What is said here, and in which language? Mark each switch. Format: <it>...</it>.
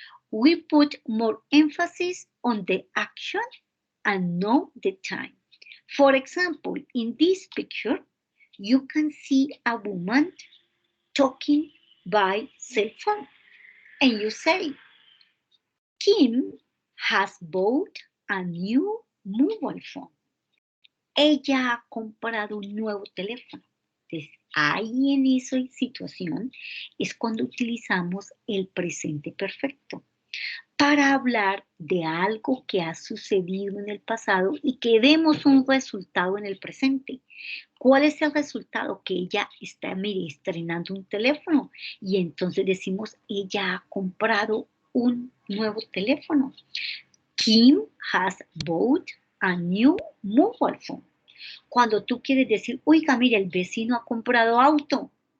<en>We put more emphasis on the action and not the time. For example, in this picture, you can see a woman talking by cell phone. And you say, Kim has bought a new mobile phone.</en> <es>Ella ha comprado un nuevo teléfono. Entonces, ahí en esa situación es cuando utilizamos el presente perfecto para hablar de algo que ha sucedido en el pasado y que demos un resultado en el presente. ¿Cuál es el resultado? Que ella está, mire, estrenando un teléfono y entonces decimos, ella ha comprado un nuevo teléfono.</es> <en>Kim has bought a new mobile phone.</en> <es>Cuando tú quieres decir, oiga, mire, el vecino ha comprado auto.</es>